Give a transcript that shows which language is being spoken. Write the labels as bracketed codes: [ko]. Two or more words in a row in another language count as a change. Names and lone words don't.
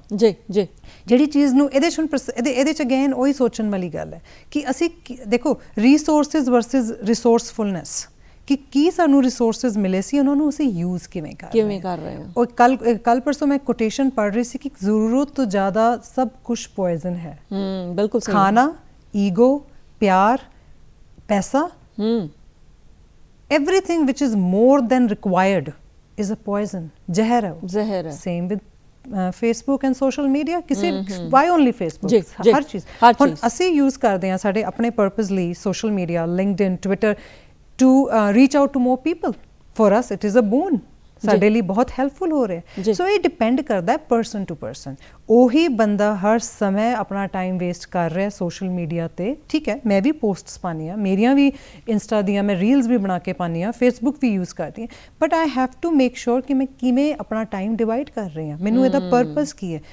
[pa] ਜਿਹੜੀ ਚੀਜ਼ ਨੂੰ ਇਹਦੇ 'ਚ ਅਗੇਨ ਉਹੀ ਸੋਚਣ ਵਾਲੀ ਗੱਲ ਹੈ ਕਿ ਅਸੀਂ ਦੇਖੋ [en] resources versus resourcefulness, [pa] ਕਿ ਕੀ ਸਾਨੂੰ ਰਿਸੋਰਸਿਸ ਮਿਲੇ ਸੀ, ਉਹਨਾਂ ਨੂੰ ਅਸੀਂ ਯੂਜ਼ ਕਿਵੇਂ ਕਰ ਰਹੇ ਹਾਂ। ਉਹ ਕੱਲ ਪਰਸੋਂ ਮੈਂ ਕੋਟੇਸ਼ਨ ਪੜ੍ਹ ਰਹੀ ਸੀ ਕਿ ਜ਼ਰੂਰਤ ਤੋਂ ਜ਼ਿਆਦਾ ਸਭ ਕੁਛ ਪੋਇਜ਼ਨ ਹੈ। ਬਿਲਕੁਲ ਸਹੀ। ਖਾਣਾ, ਈਗੋ, ਪਿਆਰ, ਪੈਸਾ, [en] everything which is more than required is a poison, [pa] ਜ਼ਹਿਰ ਹੈ। [en] same with Facebook and social media, ਕਿਸੇ why only Facebook? [pa] ਹਰ ਚੀਜ਼ ਹੁਣ ਅਸੀਂ ਯੂਜ਼ ਕਰਦੇ ਹਾਂ ਸਾਡੇ ਆਪਣੇ ਪਰਪਸ ਲਈ [en] social media, [pa] ਲਿੰਕਡਇਨ, ਟਵਿੱਟਰ [en] to reach out to more people. For us it is a boon, [pa] ਸਾਡੇ ਲਈ ਬਹੁਤ ਹੈਲਪਫੁਲ ਹੋ ਰਿਹਾ। ਸੋ ਇਹ ਡਿਪੈਂਡ ਕਰਦਾ ਹੈ [en] person to person. [pa] ਉਹੀ ਬੰਦਾ ਹਰ ਸਮੇਂ ਆਪਣਾ [en] time waste [pa] ਕਰ ਰਿਹਾ [en] social media [pa] 'ਤੇ, ਠੀਕ ਹੈ? ਮੈਂ ਵੀ ਪੋਸਟਸ ਪਾਉਂਦੀ ਹਾਂ, ਮੇਰੀਆਂ ਵੀ ਇੰਸਟਾ ਦੀਆਂ ਮੈਂ ਰੀਲਸ ਵੀ ਬਣਾ ਕੇ ਪਾਉਂਦੀ ਹਾਂ, ਫੇਸਬੁੱਕ ਵੀ ਯੂਜ਼ ਕਰਦੀ ਹਾਂ, [en] but I have to make sure [pa] ਕਿ ਮੈਂ ਕਿਵੇਂ ਆਪਣਾ [en] time divide [pa] ਕਰ ਰਹੀ ਹਾਂ, ਮੈਨੂੰ ਇਹਦਾ ਪਰਪਸ ਕੀ ਹੈ।